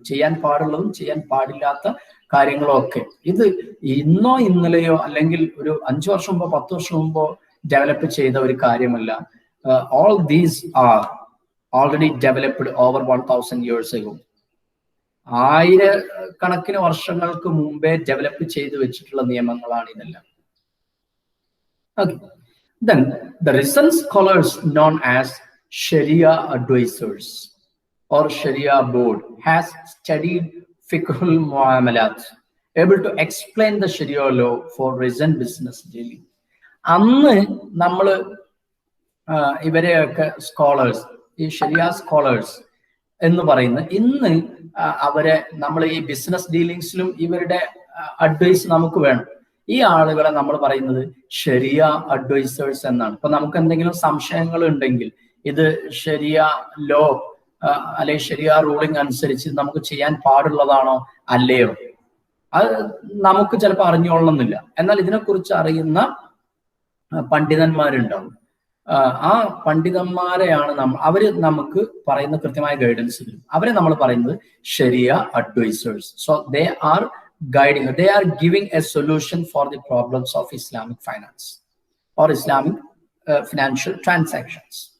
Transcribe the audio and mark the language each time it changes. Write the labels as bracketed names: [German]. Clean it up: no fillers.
[Malayalam] ചെയ്യാൻ പാടുള്ളതും ചെയ്യാൻ പാടില്ലാത്ത കാര്യങ്ങളും ഒക്കെ. ഇത് ഇന്നോ ഇന്നലെയോ അല്ലെങ്കിൽ ഒരു 5 വർഷം മുമ്പോ 10 വർഷം മുമ്പോ ഡെവലപ്പ് ചെയ്ത ഒരു കാര്യമല്ല. [English] All these are already developed over 1000 years ago. [Malayalam] 1000 വർഷങ്ങൾക്ക് മുമ്പേ ഡെവലപ്പ് ചെയ്ത് വെച്ചിട്ടുള്ള നിയമങ്ങളാണ് ഇതെല്ലാം. [English] Okay. Then the recent scholars known as Sharia advisors or Sharia board has studied fiqhul muamalat, able to explain the Sharia law for recent business daily. [Malayalam] അന്ന് നമ്മൾ ഇവരെയൊക്കെ scholars, ഈ ശരിയ സ്കോളേഴ്സ് എന്ന് പറയുന്ന ഇന്ന് അവരെ നമ്മൾ ഈ ബിസിനസ് ഡീലിങ്സിലും ഇവരുടെ അഡ്വൈസ് നമുക്ക് വേണം. ഈ ആളുകളെ നമ്മൾ പറയുന്നത് ശരിയ അഡ്വൈസേഴ്സ് എന്നാണ്. ഇപ്പൊ നമുക്ക് എന്തെങ്കിലും സംശയങ്ങൾ ഉണ്ടെങ്കിൽ ഇത് ശരിയ ലോ അല്ലെങ്കിൽ ശരിയ റൂളിംഗ് അനുസരിച്ച് നമുക്ക് ചെയ്യാൻ പാടുള്ളതാണോ അല്ലയോ, അത് നമുക്ക് ചിലപ്പോൾ അറിഞ്ഞോളണമെന്നില്ല. എന്നാൽ ഇതിനെക്കുറിച്ച് അറിയുന്ന പണ്ഡിതന്മാരുണ്ടാവും. ആ പണ്ഡിതന്മാരെയാണ് അവര് നമുക്ക് പറയുന്ന കൃത്യമായ ഗൈഡൻസ് തരും. അവരെ നമ്മൾ പറയുന്നത് ശരിയ advisers. [English] So they are guiding, they are giving a solution for the problems of Islamic finance or Islamic financial transactions.